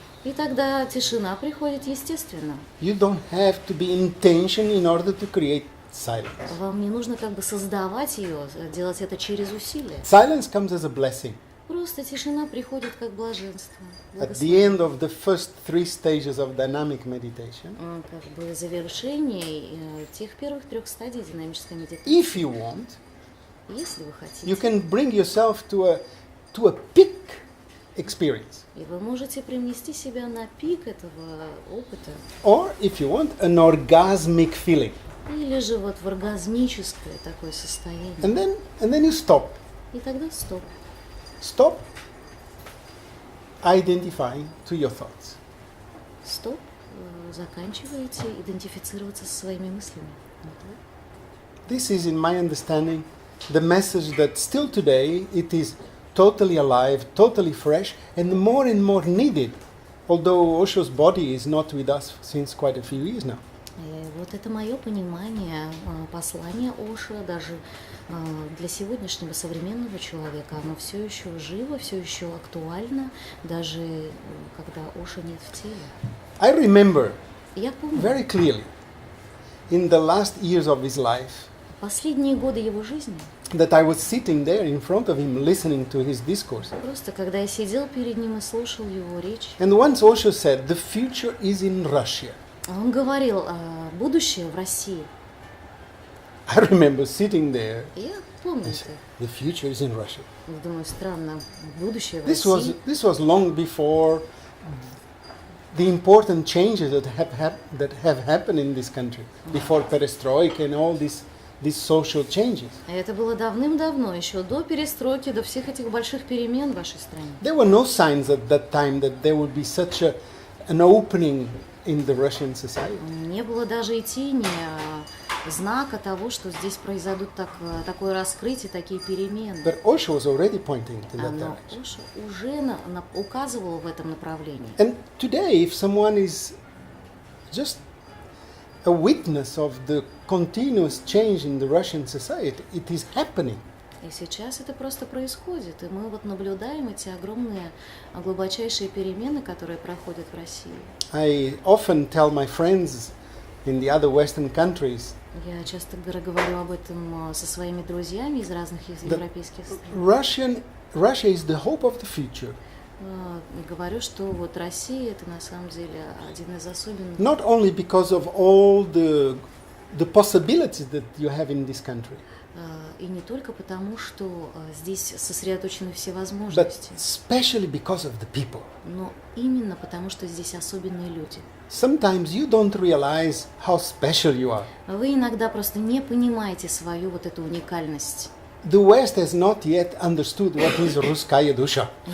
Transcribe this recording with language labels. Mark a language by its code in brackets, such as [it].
[ru] И тогда тишина приходит естественно. [en] You don't have to be intention in order to create silence. [ru] Вам не нужно как бы создавать ее, делать это через усилие. [en] Silence comes as a blessing. [ru] Просто тишина приходит как блаженство. [en] At the end of the first 3 stages of dynamic meditation, [ru] Как бы завершение тех первых 3 стадий динамической медитации. [en] if you want, [ru] Если вы хотите. [en] you can bring yourself to a peak experience. [ru] И вы можете привнести себя на пик этого опыта. [en] Or, if you want, an orgasmic feeling. [ru] Или же вот в оргазмическое такое состояние. [en] And then you stop. [ru] И тогда стоп. [en] Stop identifying to your thoughts. [ru] Стоп. Заканчиваете идентифицироваться со своими мыслями. [en] This is, in my understanding, the message that still today it is totally alive, totally fresh, and more needed, although Osho's body is not with us since quite a few years now. [ru] И вот это мое понимание послания Ошо, даже для сегодняшнего современного человека, оно все еще живо, все еще актуально, даже когда Ошо нет в теле. [en] I remember [ru] Я помню, [en] very clearly in the last years of his life [ru] последние годы его жизни, [en] that I was sitting there in front of him listening to his discourse. [ru] просто когда я сидел перед ним и слушал его речь, [en] And once Osho said, the future is in Russia. [ru] он говорил, будущее в России. [en] I remember sitting there. [ru] И я помню [en] I [ru] это. [en] said, the future is in Russia. [ru] Думаю, странно, будущее в [en] This [ru] России. [en] was long before the important changes that have happened in this country, before perestroika and all these social changes. [ru] Это было давным-давно, еще до перестройки, до всех этих больших перемен в вашей стране. [en] There were no signs at that time that there would be such an opening in the Russian society. [ru] Не было даже и тени знака того, что здесь произойдут такое раскрытие, такие перемены. [en] But Osho was already pointing to that [ru] Но [en] direction. [ru] Ошо уже указывал в этом направлении. [en] And today, if someone is just a witness of the continuous change in the Russian society, it is happening. [ru] И сейчас это просто происходит, и мы вот наблюдаем эти огромные, глубочайшие перемены, которые проходят в России. [en] I often tell my friends in the other Western countries [ru] Я часто говорю об этом со своими друзьями из разных европейских стран. [en] Russia is the hope of the future. [ru] И говорю, что вот Россия это на самом деле один из особенных. [en] Not only because of all the possibilities that you have in this country, [ru] И не только потому, что здесь сосредоточены все [en] but [ru] возможности, [en] especially because of the people. [ru] но именно потому, что здесь особенные люди. [en] Sometimes you don't realize how special you are. [ru] Вы иногда просто не понимаете свою вот эту уникальность. [en] The West has not yet understood what is [ru] Ruskaya Dusha.